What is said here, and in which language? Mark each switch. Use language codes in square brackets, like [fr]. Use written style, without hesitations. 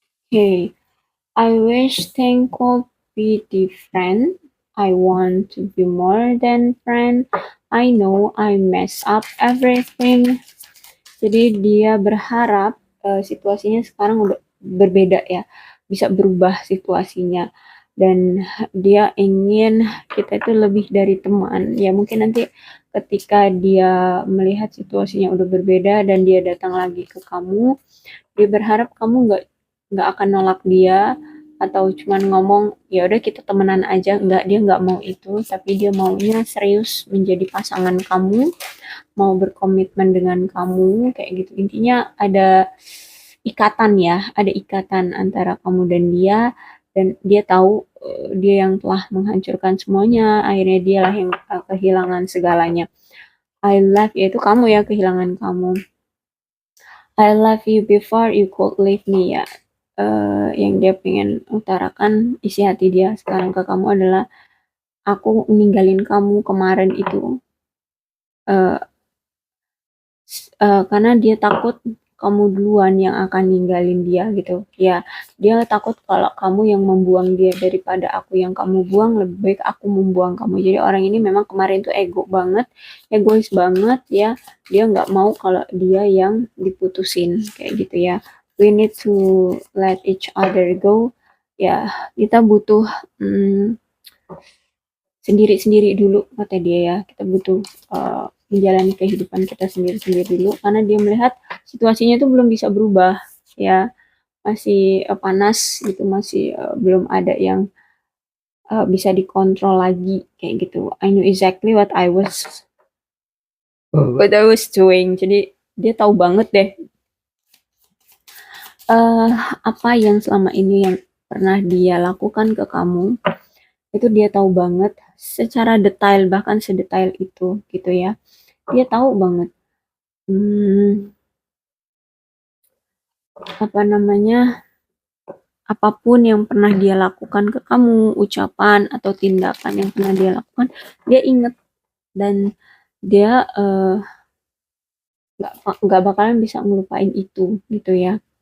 [en] Okay, I wish things could be different. I want to be more than friend. I know I mess up everything. [id] Jadi dia berharap situasinya sekarang udah berbeda ya, bisa berubah situasinya. Dan dia ingin kita itu lebih dari teman. Ya mungkin nanti ketika dia melihat situasinya udah berbeda dan dia datang lagi ke kamu, dia berharap kamu nggak akan nolak dia atau cuman ngomong ya udah kita temenan aja. Nggak, dia nggak mau itu, tapi dia maunya serius menjadi pasangan kamu, mau berkomitmen dengan kamu kayak gitu. Intinya ada ikatan ya, ada ikatan antara kamu dan dia tahu dia yang telah menghancurkan semuanya, akhirnya dialah yang kehilangan segalanya. [en] I love [id] yaitu kamu ya, kehilangan kamu. [en] I love you before you could leave me ya. [id] Yang dia pengen utarakan isi hati dia sekarang ke kamu adalah aku ninggalin kamu kemarin itu uh, karena dia takut kamu duluan yang akan ninggalin dia gitu ya. Dia takut kalau kamu yang membuang dia daripada aku yang kamu buang, lebih baik aku membuang kamu. Jadi orang ini memang kemarin tuh ego banget, egois banget ya. Dia nggak mau kalau dia yang diputusin kayak gitu ya. [en] We need to let each other go ya. [id] Kita butuh sendiri-sendiri dulu kata dia ya. Kita butuh menjalani kehidupan kita sendiri-sendiri dulu karena dia melihat situasinya itu belum bisa berubah ya, masih panas gitu, masih belum ada yang bisa dikontrol lagi kayak gitu. [en] I know exactly what I was doing. [id] Jadi dia tahu banget deh apa yang selama ini yang pernah dia lakukan ke kamu, itu dia tahu banget secara detail, bahkan sedetail itu gitu ya. Dia tahu banget apa namanya, apapun yang pernah dia lakukan ke kamu, ucapan atau tindakan yang pernah dia lakukan, dia inget dan dia nggak bakalan bisa ngelupain itu gitu ya.